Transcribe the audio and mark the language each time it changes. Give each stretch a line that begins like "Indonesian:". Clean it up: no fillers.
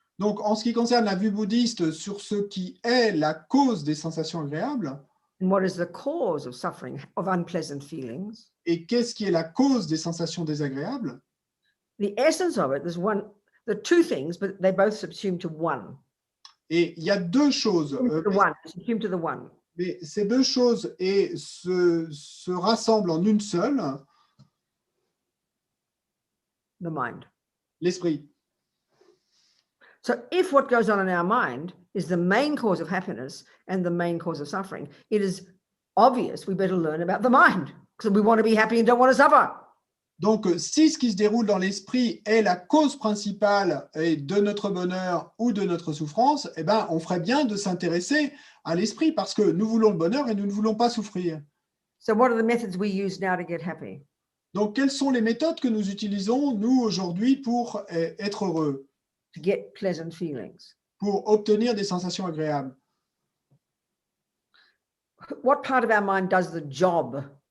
French: Donc, en ce qui concerne la vue bouddhiste sur ce qui est la cause des sensations agréables,
English: and what is the cause of suffering, of unpleasant feelings,
French: et qu'est-ce qui est la cause des sensations désagréables,
English: the essence of it, there are two things, but they both subsume to one.
French: et il y a deux choses,
English: Subsume to the one.
French: mais ces deux choses se rassemblent en une seule,
English: The mind.
French: l'esprit.
English: So if what goes on in our mind is the main cause of happiness and the main cause of suffering, it is obvious we better learn about the mind because we want to be happy and don't want to suffer.
French: Donc, si ce qui se déroule dans l'esprit est la cause principale de notre bonheur ou de notre souffrance, eh ben, on ferait bien de s'intéresser à l'esprit parce que nous voulons le bonheur et nous ne voulons pas souffrir.
English: So what are the methods we use now to get happy?
French: Donc, quelles sont les méthodes que nous utilisons, nous, aujourd'hui, pour être heureux,
English: To get pleasant feelings.
French: pour obtenir des sensations agréables?
English: What part of our mind does the job